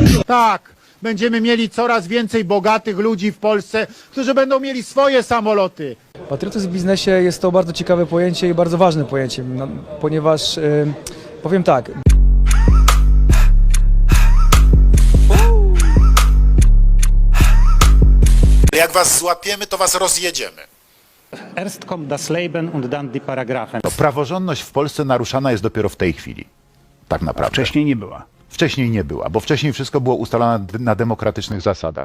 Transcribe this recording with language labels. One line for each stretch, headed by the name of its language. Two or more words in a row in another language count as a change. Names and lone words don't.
Polish: Tak, będziemy mieli coraz więcej bogatych ludzi w Polsce, którzy będą mieli swoje samoloty. Patriotyzm w biznesie jest to bardzo ciekawe pojęcie i bardzo ważne pojęcie, ponieważ powiem tak. Jak was złapiemy, to was rozjedziemy.
German: Erst kommt das Leben und dann die Paragraphen.
Polish: Praworządność w Polsce naruszana jest dopiero w tej chwili. Tak naprawdę. Wcześniej nie była. Wcześniej nie była, bo wcześniej wszystko było ustalone na demokratycznych zasadach.